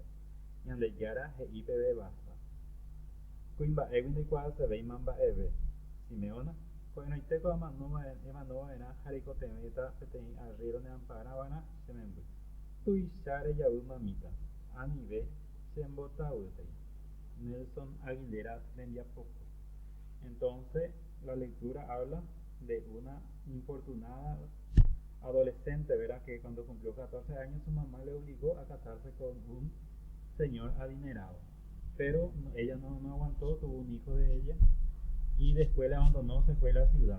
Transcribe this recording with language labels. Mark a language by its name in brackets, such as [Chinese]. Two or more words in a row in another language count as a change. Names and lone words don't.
[Guarani] Ñandejára he'i peve vasa. Kuimba'égui ndaikuaasevéima mba'eve. Simeona, ko'ẽrõitéko emanóva'erã ha reikotevéta peteĩ arriero ne'ãmparãva'erã che memby. Tuicha rejavy mamita. Anive chembotavýtai. Nelson Aguilera rembiapokue. [Spanish] Entonces, la lectura habla de una infortunada adolescente, ¿verdad? Que cuando cumplió 14 años su mamá le obligó a casarse con un señor adinerado. Pero ella no aguantó, tuvo un hijo de ella y después le abandonó, se fue a la ciudad.